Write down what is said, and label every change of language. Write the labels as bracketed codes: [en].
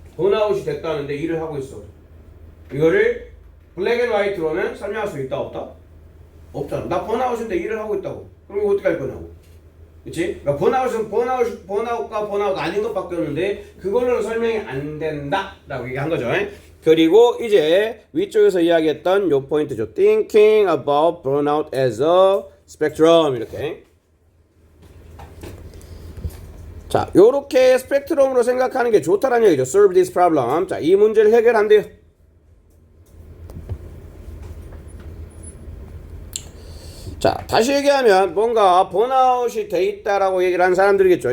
[ko] 번아웃이 됐다는데 일을 하고 있어. 이거를 블랙 앤 화이트로는 설명할 수 있다 없다? 없잖아. 나 번아웃인데 일을 하고 있다고. 그럼 이거 어떻게 할 거냐고. 그치? 그러니까 번아웃과 번아웃 아닌 것밖에 없는데 그걸로는 설명이 안 된다 라고 얘기한 거죠. 그리고 이제 위쪽에서 이야기했던 요 포인트죠. [en] Thinking about burnout as a spectrum 이렇게. [ko] 자, 요렇게 스펙트럼으로 생각하는 게 좋다라는 얘기죠. [en] Solve this problem. [ko] 자, 이 문제를 해결한대요. 자, 다시 얘기하면 뭔가 번아웃이 돼 있다라고 얘기를 하는 사람들이겠죠.